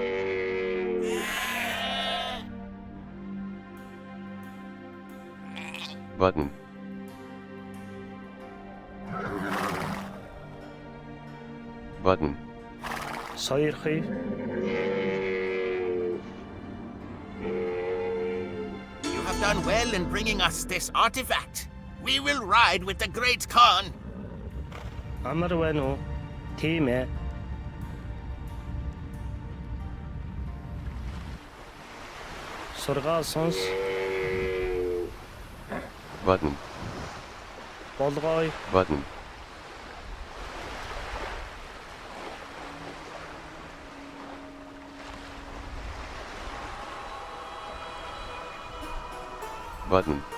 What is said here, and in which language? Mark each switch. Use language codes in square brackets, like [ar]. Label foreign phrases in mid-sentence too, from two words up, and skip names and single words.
[en] Button. Button. Сойрхий. You have done well in bringing us this artifact. We will ride with the great Khan. [mn] Амар байна уу? Тийм ээ. Сургаал сонс. [en] Button. [mn] Болгоё. [en] Button. Button.